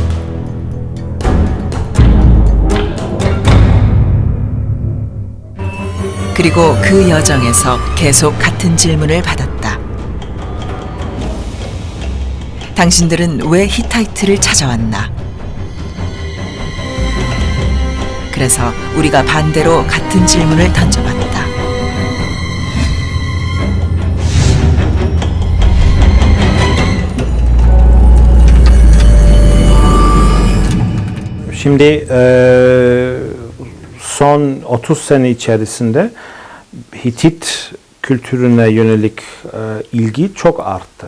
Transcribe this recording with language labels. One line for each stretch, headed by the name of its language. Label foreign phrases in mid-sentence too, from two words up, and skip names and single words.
Korean: 그리고 그 여정에서 계속 같은 질문을 받았다. 당신들은 왜 히타이트를 찾아왔나? 그래서 우리가 반대로 같은 질문을 던져봤다.
Turkish: Şimdi son 30 sene içerisinde Hitit kültürüne yönelik ilgi çok arttı.